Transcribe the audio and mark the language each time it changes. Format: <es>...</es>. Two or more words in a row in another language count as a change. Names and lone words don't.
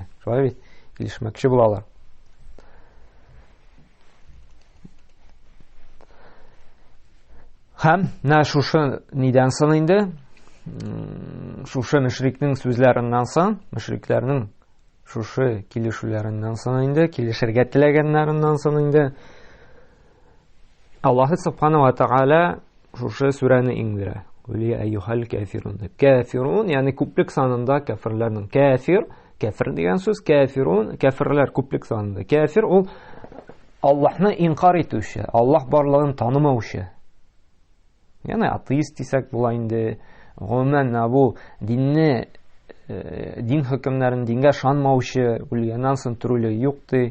<tt>Шулай бит, килешмәкче булалар. Һәм менә шушы нидән соң инде? Шушы мөшрикнең сүзләреннән соң, мөшрикләрнең шушы килешүләреннән соң инде, килешергә теләгәннәреннән соң инде</tt> <ar>الله سبحانه وتعالى</ar> <tt>шушы сүрәне иңдерә.</tt> <ar>قل يا أيها الكافرون.</ar> <tt>Кафирун, ягъни күплек санында кафирләрнең. Кафир дигән сүз, кафирун, кафирләр күплек санында. Кафир ул Аллаһны инкар итүче, Аллаһ барлыгын танымаучы. Ягъни атеист дисәк була инде. Гомумән бу дин хөкемнәрен дингә ышанмаучы, үлгәннән соң терүлеге юк ди.</tt>